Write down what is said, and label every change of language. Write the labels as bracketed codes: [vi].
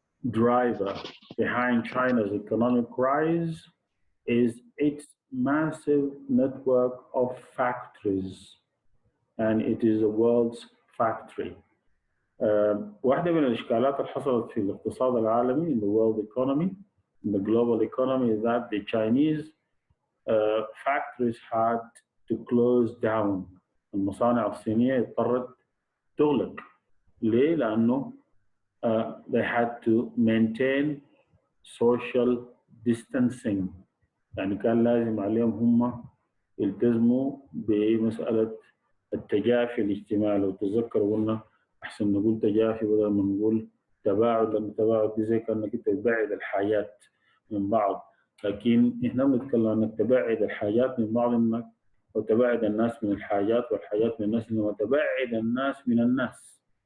[en] driver behind China's economic rise is its massive network of factories, and it is the world's factory. [ar] واحدة من الإشكالات اللي حصلت في الاقتصاد العالمي [en] in the world economy, in the global economy, is that the Chinese factories had to close down. [ar] المصانع الصينية اضطرت تغلق. ليه؟ لأنه [en] they had to maintain social distancing. [ar] يعني كان لازم عليهم هم يلتزموا بمسألة التجافي الاجتماعي. لو تتذكروا قلنا أحسن نقول تجافي بدل ما نقول تباعد، لأن التباعد دي زي كأنك أنت تبعد الحاجات من بعض، لكن إحنا بنتكلم أنك تبعد الحاجات من بعض، إنك وتبعد الناس من الحاجات والحاجات من الناس، إنما تبعد الناس من الناس.